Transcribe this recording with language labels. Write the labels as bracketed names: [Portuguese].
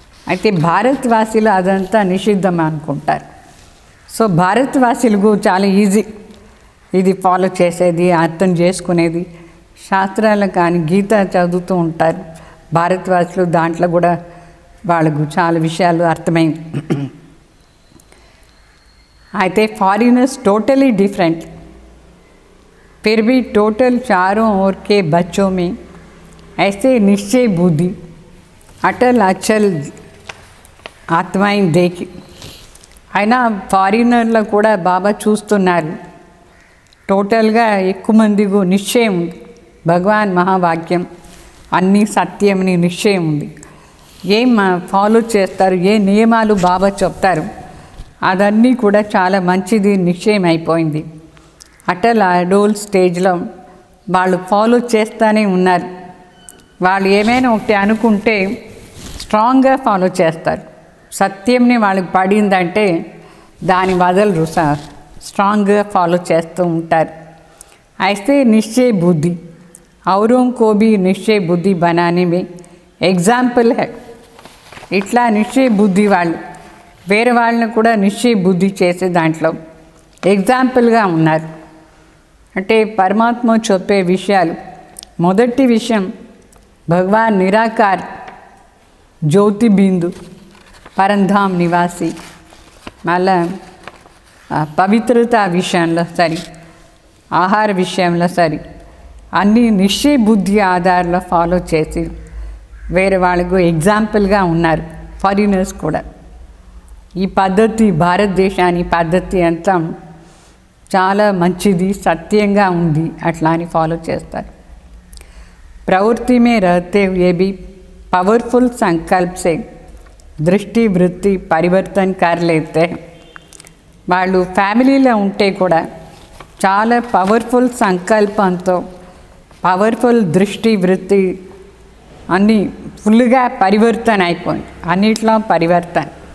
[Telugu] అయితే భారతవాసులు అదంతా నిషిద్ధం అనుకుంటారు. సో భారతవాసులకు చాలా ఈజీ ఇది ఫాలో చేసేది, అర్థం చేసుకునేది. శాస్త్రాలు కానీ గీత చదువుతూ ఉంటారు భారతవాసులు, దాంట్లో కూడా వాళ్ళకు చాలా విషయాలు అర్థమైంది. [Hindi] అయితే ఫॉरेनर्स टोटली डिफरेंट, फिर भी टोटल चारों ओर के बच्चों में ऐसे निश्चय बुद्धि अटल अचल ఆత్మాయిని దేకి. [Telugu] అయినా ఫారినర్లో కూడా బాబా చూస్తున్నారు. టోటల్గా ఎక్కువ మందికి నిశ్చయం ఉంది, భగవాన్ మహావాక్యం అన్నీ సత్యంని నిశ్చయం ఉంది. ఏం ఫాలో చేస్తారు, ఏ నియమాలు బాబా చెప్తారు, అదన్నీ కూడా చాలా మంచిది నిశ్చయం అయిపోయింది. అటల్ అడోల్ స్టేజ్లో వాళ్ళు ఫాలో చేస్తూనే ఉన్నారు. వాళ్ళు ఏమైనా ఒకటి అనుకుంటే స్ట్రాంగ్గా ఫాలో చేస్తారు. సత్యంని వాళ్ళకి పడిందంటే దాని వదలరు, స్ట్రాంగ్గా ఫాలో చేస్తూ ఉంటారు. అయితే [Hindi] నిశ్చయ బుద్ధి औरों को भी निश्चय बुद्धि बनाने में एग्जाम्पल है. [Telugu] ఇట్లా నిశ్చయ బుద్ధి వాళ్ళు వేరే వాళ్ళని కూడా నిశ్చయ బుద్ధి చేసే దాంట్లో ఎగ్జాంపుల్గా ఉన్నారు. అంటే పరమాత్మ చెప్పే విషయాలు, మొదటి విషయం భగవాన్ నిరాకార్ జ్యోతి బిందు పరంధామ్ నివాసి. మళ్ళా పవిత్రత విషయంలో సరి, ఆహార విషయంలో సరి, అన్నీ నిశ్చయ బుద్ధి ఆధారంలో ఫాలో చేసి వేరే వాళ్ళకు ఎగ్జాంపుల్గా ఉన్నారు ఫారినర్స్ కూడా. ఈ పద్ధతి, భారతదేశాన్ని పద్ధతి అంతా చాలా మంచిది, సత్యంగా ఉంది, అట్లా అని ఫాలో చేస్తారు. [Hindi] प्रवृत्ति में रहते हुए भी पावरफुल संकल्प से दृष्टि वृत्ति परिवर्तन कर लेते हैं. [Telugu] వాళ్ళు ఫ్యామిలీలో ఉంటే కూడా చాలా పవర్ఫుల్ సంకల్పంతో, పవర్ఫుల్ దృష్టి వృత్తి అన్నీ ఫుల్గా పరివర్తన అయిపోయింది, అన్నిట్లో పరివర్తన.